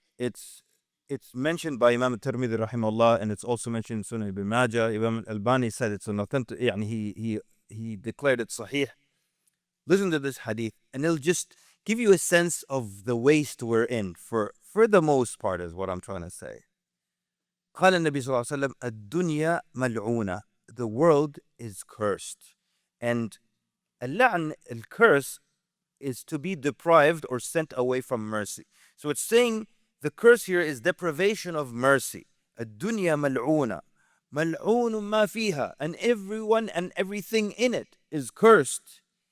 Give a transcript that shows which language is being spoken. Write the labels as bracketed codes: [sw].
[en] It's mentioned by Imam al-Tirmidhi rahimahullah, and it's also mentioned in Sunan ibn Majah. Imam al-Albani said it's an authentic, he declared it sahih. Listen to this hadith, and it'll just give you a sense of the waste we're in for the most part, is what I'm trying to say. [ar] قال النبي صلى الله عليه وسلم الدنيا ملعونة. [en] The world is cursed. And al-la'n, al-curse, is to be deprived or sent away from mercy. So it's saying the curse here is deprivation of mercy. [ar] الدنيا ملعونة. ملعون ما فيها. [en] And everyone and everything in it is cursed.